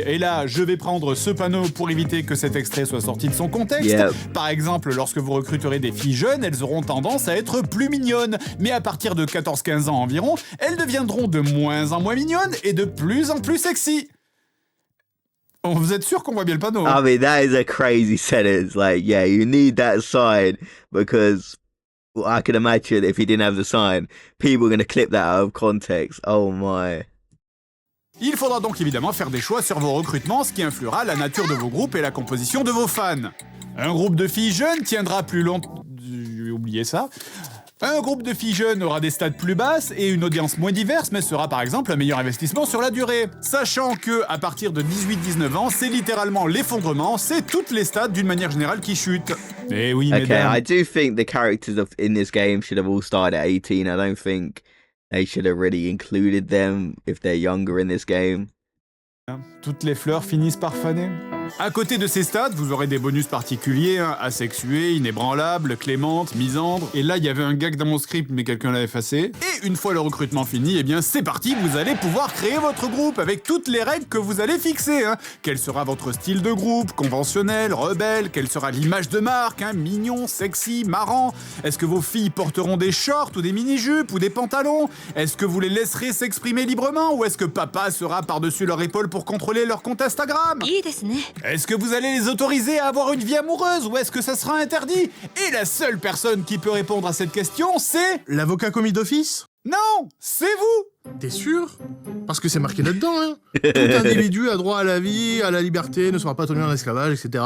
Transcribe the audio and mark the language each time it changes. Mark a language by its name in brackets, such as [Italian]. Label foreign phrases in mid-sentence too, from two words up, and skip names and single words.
[French] Et là, je vais prendre ce panneau pour éviter que cet extrait soit sorti de son contexte. Yeah. Par exemple, lorsque vous recruterez des filles jeunes, elles auront tendance à être plus mignonnes. Mais à partir de 14-15 ans environ, elles deviendront de moins en moins mignonnes et de plus en plus sexy. Vous êtes sûr qu'on voit bien le panneau? [English] I mean, that is a crazy sentence. Like, yeah, you need that sign because I can imagine if he didn't have the sign, people are going to clip that out of context. Oh my. [French] Il faudra donc évidemment faire des choix sur vos recrutements, ce qui influera la nature de vos groupes et la composition de vos fans. Un groupe de filles jeunes tiendra plus longtemps... J'ai oublié ça. Un groupe de filles jeunes aura des stats plus basses et une audience moins diverse, mais sera par exemple un meilleur investissement sur la durée. Sachant que, à partir de 18-19 ans, c'est littéralement l'effondrement, c'est toutes les stats d'une manière générale qui chutent. Eh oui, Okay, mesdames. [English] I do think the characters in this game should have all started at 18. I don't think they should have really included them if they're younger in this game. [French] Toutes les fleurs finissent par faner. À côté de ces stats, vous aurez des bonus particuliers, hein, asexués, inébranlables, clémente, misandre. Et là, il y avait un gag dans mon script, mais quelqu'un l'a effacé. Et une fois le recrutement fini, eh bien c'est parti, vous allez pouvoir créer votre groupe avec toutes les règles que vous allez fixer. Hein. Quel sera votre style de groupe, conventionnel, rebelle, quelle sera l'image de marque, hein, mignon, sexy, marrant. Est-ce que vos filles porteront des shorts ou des mini-jupes ou des pantalons? Est-ce que vous les laisserez s'exprimer librement ou est-ce que papa sera par-dessus leur épaule pour contrôler leur compte Instagram? [Japanese] いいですね。 [French] Est-ce que vous allez les autoriser à avoir une vie amoureuse ou est-ce que ça sera interdit? Et la seule personne qui peut répondre à cette question, c'est... L'avocat commis d'office? Non, c'est vous! T'es sûr? Parce que c'est marqué là-dedans, hein. Tout individu a droit à la vie, à la liberté, ne sera pas tenu en esclavage, etc.